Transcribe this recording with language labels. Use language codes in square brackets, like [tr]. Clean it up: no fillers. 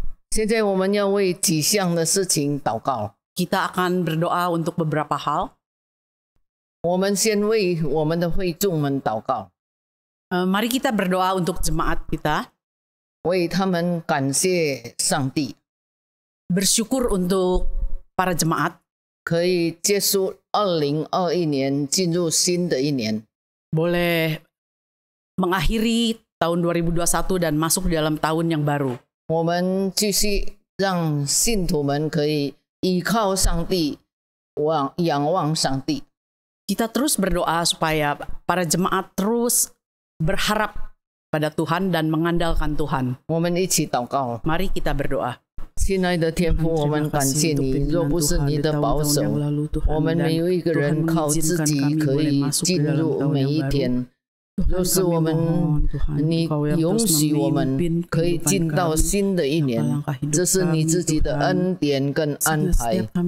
[zh] 现在我们要为几项的事情祷告。 [id] Kita akan berdoa untuk beberapa hal. [zh] 我们先为我们的会众们祷告， [id] Mari kita berdoa untuk jemaat kita. [zh] 为他们感谢上帝， [id] Bersyukur untuk para jemaat [zh] 可以结束2021年，进入新的一年。 [id] boleh mengakhiri tahun 2021 dan masuk di dalam tahun yang baru. [zh] 我们继续让信徒们可以依靠上帝，仰望上帝。 [id] Kita terus berdoa supaya para jemaat terus berharap pada Tuhan dan mengandalkan Tuhan. [zh] 我们一起祷告， [id] Mari kita berdoa. [zh] 亲爱的天父，我们感谢你，若不是你的保守，我们没有一个人靠自己可以进入每一天。若是我们，你允许我们可以进到新的一年，这是你自己的恩典跟安排。